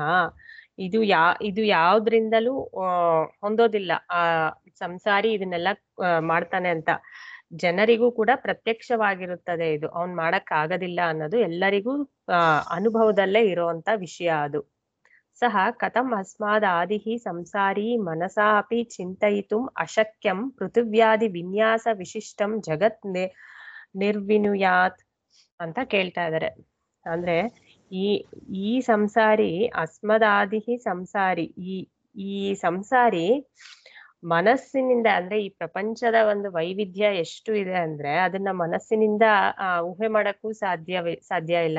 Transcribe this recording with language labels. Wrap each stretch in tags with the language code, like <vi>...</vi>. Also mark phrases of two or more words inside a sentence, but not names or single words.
<kn>ಇದು ಯಾವ್ದ್ರಿಂದಲೂ ಹೊಂದೋದಿಲ್ಲ. ಆ ಸಂಸಾರಿ ಇದನ್ನೆಲ್ಲ ಮಾಡ್ತಾನೆ ಅಂತ ಜನರಿಗೂ ಕೂಡ ಪ್ರತ್ಯಕ್ಷವಾಗಿರುತ್ತದೆ. ಇದು ಅವ್ನ್ ಮಾಡಕ್ ಆಗೋದಿಲ್ಲ ಅನ್ನೋದು ಎಲ್ಲರಿಗೂ ಅನುಭವದಲ್ಲೇ ಇರುವಂತ ವಿಷಯ.</kn> <sa>ಅದು ಸಹ ಕಥಂ ಅಸ್ಮಾದಾದಿಃ ಸಂಸಾರಿ ಮನಸಾ ಅಪಿ ಚಿಂತಯಿತುಂ ಅಶಕ್ಯಂ ಪೃಥಿವ್ಯಾದಿ ವಿನ್ಯಾಸ ವಿಶಿಷ್ಟಂ ಜಗತ್ ನಿರ್ವಿನುಯಾತ್</sa> <kn>ಅಂತ ಕೇಳ್ತಾ ಇದ್ದಾರೆ. ಅಂದ್ರೆ ಈ ಸಂಸಾರಿ</kn> <sa>ಅಸ್ಮದಾದಿಃ ಸಂಸಾರಿ,</sa> <kn>ಈ ಸಂಸಾರಿ ಮನಸ್ಸಿನಿಂದ, ಅಂದ್ರೆ ಈ ಪ್ರಪಂಚದ ಒಂದು ವೈವಿಧ್ಯ ಎಷ್ಟು ಇದೆ ಅಂದ್ರೆ ಅದನ್ನ ಮನಸ್ಸಿನಿಂದ ಊಹೆ ಮಾಡಕ್ಕೂ ಸಾಧ್ಯ ಇಲ್ಲ.</kn>